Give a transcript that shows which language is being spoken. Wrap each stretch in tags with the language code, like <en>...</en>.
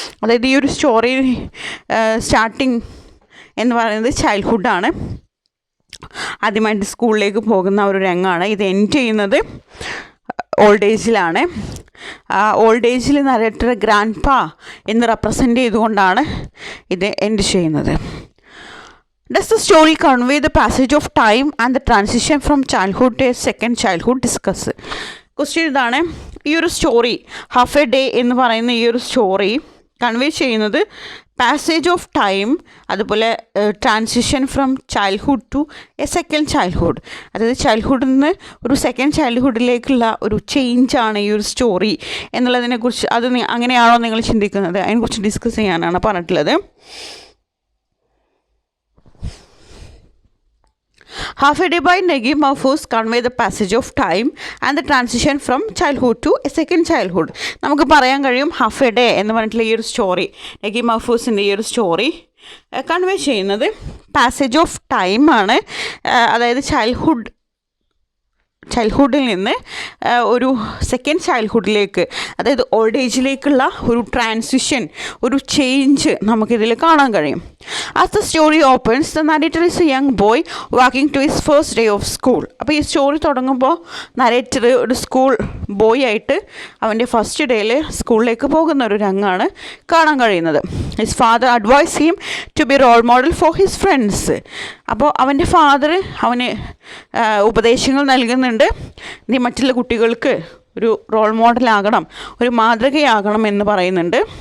<ml>അതായത് ഈ ഒരു സ്റ്റോറി സ്റ്റാർട്ടിങ് എന്ന് പറയുന്നത് ചൈൽഡ്ഹുഡാണ്. ആദ്യമായിട്ട് സ്കൂളിലേക്ക് പോകുന്ന ഒരു രംഗമാണ്. ഇത് എൻഡ് ചെയ്യുന്നത് ഓൾഡ് ഏജിലാണ്. ഓൾഡ് ഏജിൽ നരേറ്റർ ഗ്രാൻഡ്, എന്ന് റെപ്രസെൻ്റ് ചെയ്തുകൊണ്ടാണ് ഇത് എൻഡ് ചെയ്യുന്നത്.</ml> <en>Does the story convey the passage of time and the transition from childhood to a second childhood? Discuss.</en> <ml>Question ഇതാണ്, ഈ ഒരു സ്റ്റോറി ഹാഫ് എ ഡേ എന്ന് പറയുന്ന ഈ ഒരു സ്റ്റോറി കൺവേ ചെയ്യുന്നത് പാസേജ് ഓഫ് ടൈം, അതുപോലെ transition from childhood to A second childhood, അതായത് ചൈൽഡ്ഹുഡിൽ നിന്ന് ഒരു സെക്കൻഡ് ചൈൽഡ്ഹുഡിലേക്കുള്ള ഒരു ചേഞ്ചാണ് ഈ ഒരു സ്റ്റോറി എന്നുള്ളതിനെക്കുറിച്ച്. അത് അങ്ങനെയാണോ നിങ്ങൾ ചിന്തിക്കുന്നത്? അതിനെക്കുറിച്ച് ഡിസ്കസ് ചെയ്യാനാണ് പറഞ്ഞിട്ടുള്ളത്.</ml> <en>Half a Day by Naguib Mahfouz convey the passage of time and the transition from childhood to a second childhood.</en> <ml>നമുക്ക് പറയാൻ കഴിയും ഹാഫ് എ ഡേ എന്ന് പറഞ്ഞിട്ടുള്ള ഈ ഒരു സ്റ്റോറി, നഗീബ് മഹ്ഫൂസിൻ്റെ ഈ ഒരു സ്റ്റോറി കൺവേ ചെയ്യുന്നത് പാസേജ് ഓഫ് ടൈമാണ്. അതായത് ചൈൽഡ്ഹുഡിൽ നിന്ന് ഒരു സെക്കൻഡ് ചൈൽഡ്ഹുഡിലേക്ക്, അതായത് ഓൾഡ് ഏജിലേക്കുള്ള ഒരു ട്രാൻസിഷൻ, ഒരു ചേഞ്ച് നമുക്കിതിൽ കാണാൻ കഴിയും.</ml> <en>As the story opens, the narrator is a young boy walking to his first day of school.</en> <ml>അപ്പോൾ ഈ സ്റ്റോറി തുടങ്ങുമ്പോൾ നരേറ്റർ ഒരു സ്കൂൾ ബോയ് ആയിട്ട് അവൻ്റെ ഫസ്റ്റ് ഡേയിൽ സ്കൂളിലേക്ക് പോകുന്ന ഒരു രംഗമാണ് കാണാൻ കഴിയുന്നത്.</ml> <en>His father advise him to be role model for his friends.</en> <ml>അപ്പോൾ അവൻ്റെ ഫാദർ അവന് ഉപദേശങ്ങൾ നൽകുന്നുണ്ട്, നീ മറ്റുള്ള കുട്ടികൾക്ക് ഒരു റോൾ മോഡലാകണം, ഒരു മാതൃകയാകണം എന്ന് പറയുന്നുണ്ട്.</ml>